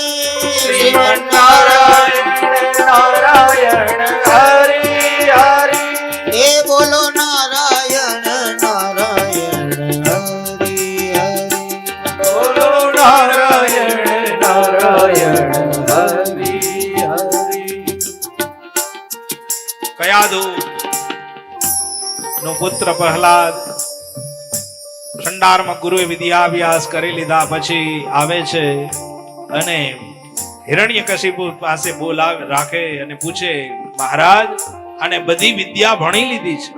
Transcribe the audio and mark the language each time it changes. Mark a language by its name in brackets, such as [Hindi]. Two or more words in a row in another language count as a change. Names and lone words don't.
[Hindi] श्रीमन नारायण नारायण हरि हरि. हे बोलो नारायण नारायण हरे हरे, बोलो नारायण नारायण हरि हरि. [Gujarati] કયાધુ નો પુત્ર પ્રહલાદ ખંડારમાં ગુરુએ વિદ્યાભ્યાસ કરી લીધા પછી આવે છે અને હિરણ્યકશિપુ પાસે બોલાવે રાખે અને પૂછે, મહારાજ આને બધી વિદ્યા ભણી લીધી છે.